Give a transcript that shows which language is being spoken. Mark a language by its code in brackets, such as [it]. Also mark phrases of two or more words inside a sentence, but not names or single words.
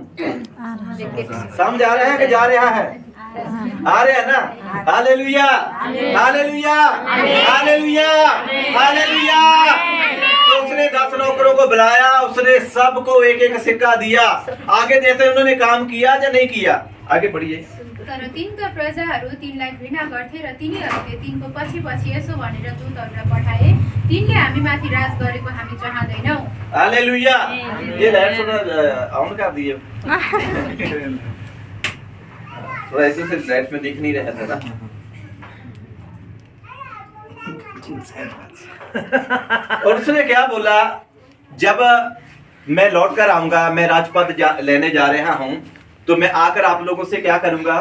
[hi] समझ आ रहा है कि जा रहा है? आ रहे हैं ना? हालेलुया, हालेलुया, हालेलुया, हालेलुया। तो उसने 10 नौकरों को बुलाया, उसने सबको एक एक सिक्का दिया। आगे देते उन्होंने काम किया या नहीं किया? आगे बढ़िए। [ne] तर तिनका प्रजाहरू तिनलाई घृणा गर्थे र तिनीहरूले तिनको पछि पछि यसो भनेर दूतहरूलाई पठाए, तिनले हामी माथि राज गरेको हामी चाहँदैनौँ। [hi] हालेलुया। ये लाइट थोड़ा ऑन कर दिए। थोड़ा ऐसे से लाइट में दिख नहीं रहा था ना। और उसने क्या बोला? जब मैं लौट कर आऊंगा, मैं राजपद लेने जा रहा हूं, तो मैं आकर आप लोगों से क्या करूंगा?